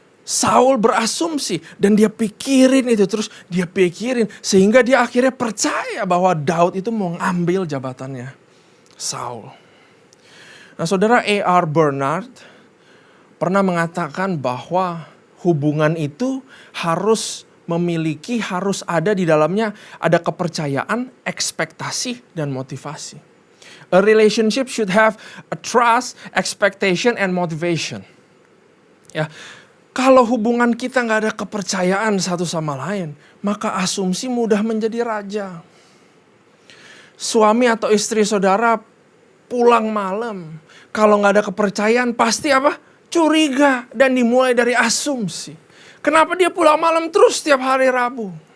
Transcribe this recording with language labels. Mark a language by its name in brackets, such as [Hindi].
[Indonesian] Saul berasumsi dan dia pikirin itu terus dia pikirin sehingga dia akhirnya percaya bahwa Daud itu mau ngambil jabatannya Saul. Nah, saudara, A.R. Bernard pernah mengatakan bahwa hubungan itu harus ada di dalamnya ada kepercayaan, ekspektasi, dan motivasi. [English] A relationship should have a trust, expectation, and motivation. [Indonesian] Ya, kalau hubungan kita nggak ada kepercayaan satu sama lain, maka asumsi mudah menjadi raja. Suami atau istri saudara pulang malam, kalau nggak ada kepercayaan pasti apa? Curiga dan dimulai dari asumsi. Kenapa dia pulang malam terus setiap hari Rabu?